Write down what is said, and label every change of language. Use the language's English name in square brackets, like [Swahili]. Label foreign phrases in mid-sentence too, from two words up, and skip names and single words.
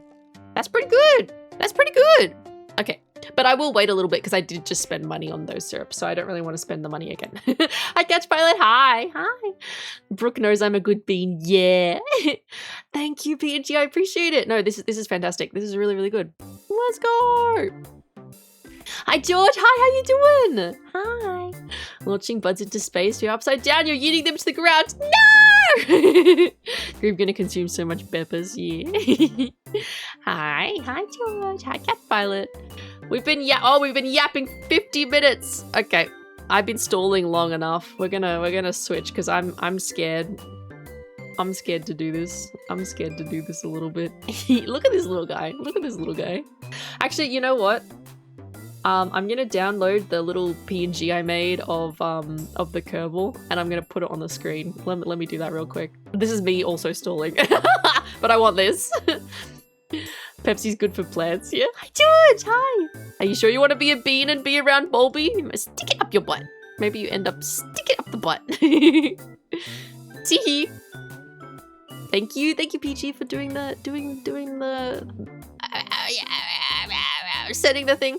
[English] That's pretty good. Okay. But I will wait a little bit because I did just spend money on those syrups, so I don't really want to spend the money again. Hi, Catch Pilot. Hi. Brooke knows I'm a good bean. Yeah. Thank you, PNG. I appreciate it. No, this is fantastic. This is really, really good. Let's go. Hi, George. Hi, how you doing? Hi. Launching buds into space. You're upside down. You're yeeting them to the ground. No! You're gonna consume so much peppers. Yeah. Hi, George. Hi, Cat Pilot. We've been yapping 50 minutes. Okay. I've been stalling long enough. We're gonna switch because I'm scared. I'm scared to do this. I'm scared to do this a little bit. Look at this little guy. Look at this little guy. Actually, you know what? I'm gonna download the little PNG I made of the Kerbal, and I'm gonna put it on the screen. Let me do that real quick. This is me also stalling, but I want this. Pepsi's good for plants. Yeah. Hi, George. Hi. Are you sure you want to be a bean and be around Bulby? Stick it up your butt. Maybe you end up sticking it up the butt. See. Thank you, PG, for doing the setting the thing.